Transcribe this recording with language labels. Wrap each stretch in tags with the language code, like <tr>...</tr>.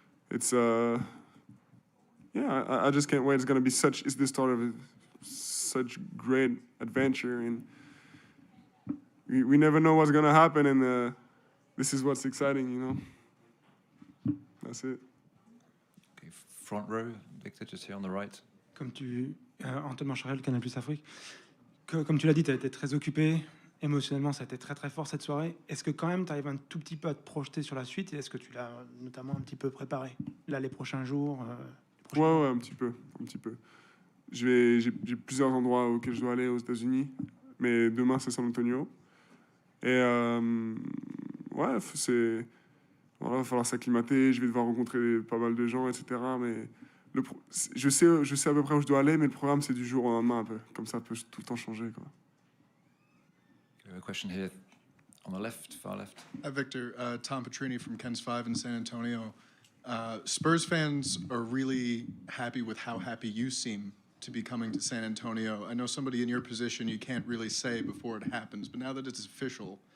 <en>It's, yeah, I just can't wait. It's going to be it's the start of such great adventure, and we never know what's going to happen, and this is what's exciting, you know. That's it. Okay, front row, Victor, just here on the right.</en> <fr>Antoine Mancharel, Canal Plus Afrique. Comme tu l'as dit, tu as été très occupé. Émotionnellement, ça a été très très fort cette soirée. Est-ce que quand même tu arrives un tout petit peu à te projeter sur la suite et est-ce que tu l'as notamment un petit peu préparé là les prochains jours Ouais, un petit peu. j'ai plusieurs endroits auxquels je dois aller aux États-Unis, mais demain c'est San Antonio. Et ouais, voilà, va falloir s'acclimater, je vais devoir rencontrer pas mal de gens, etc. Mais je sais à peu près où je dois aller, mais le programme c'est du jour au lendemain un peu. Comme ça peut tout le temps changer, quoi.</fr> <en>We have a question here on the left, far left. Victor, Tom Petrini from Ken's 5 in San Antonio. Spurs fans are really happy with how happy you seem to be coming to San Antonio. I know somebody in your position you can't really say before it happens, but now that it's official,</en>